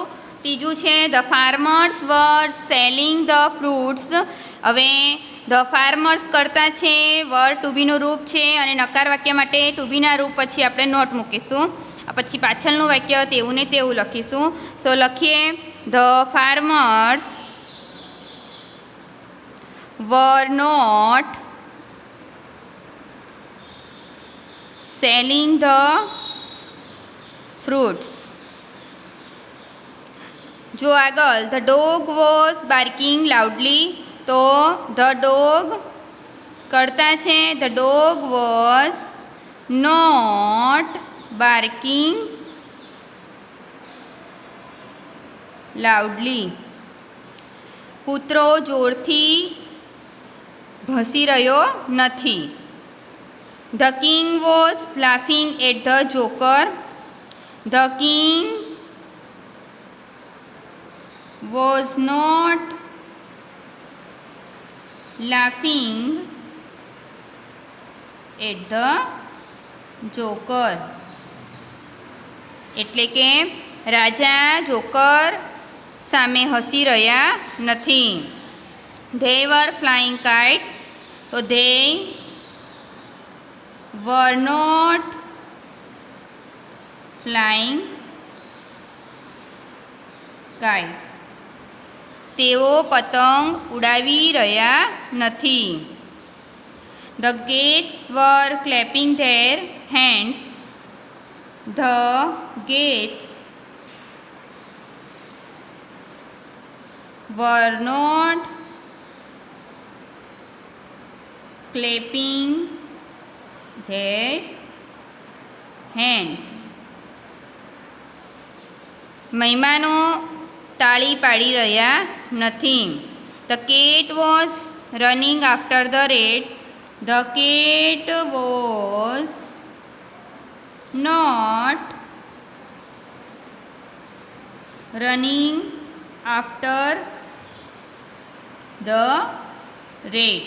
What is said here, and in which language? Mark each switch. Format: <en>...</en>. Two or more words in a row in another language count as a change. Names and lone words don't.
<gu>ત્રીજું છે</gu> <en>the farmers were selling the fruits.</en> <gu>હવે</gu> <en>the farmers</en> <gu>કરતા છે,</gu> <en>were to beનું</en> <gu>રૂપ છે, અને નકાર વાક્ય માટે</gu> <en>to beના</en> <gu>રૂપ પછી આપણે નોટ મૂકીશું. પછી પાછળનું વાક્ય તેવું ને તેવું લખીશું. સો લખીએ,</gu> <en>the farmers were not selling the fruits.</en> <gu>જો આગળ</gu> <en>the dog was barking loudly, તો the dog</en> <gu>કરતા છે,</gu> <en>the dog was not barking loudly.</en> <gu>કૂતરો જોરથી ભસી રહ્યો નથી.</gu> <en>The king was laughing at the joker. The king was not laughing at the joker.</en> <gu>એટલે કે રાજા જોકર સામે હસી રહ્યા નથી.</gu> <en>They were flying kites, so they were not flying kites.</en> <gu>તેઓ પતંગ ઉડાવી રહ્યા નથી.</gu> <en>The guests were clapping their hands. the gates were not clapping their hands.</en> <gu>મહેમાનો તાળી પાડી રહ્યા નથી.</gu> <en>The cat was running after the rat. The cat was not running after the rat.</en>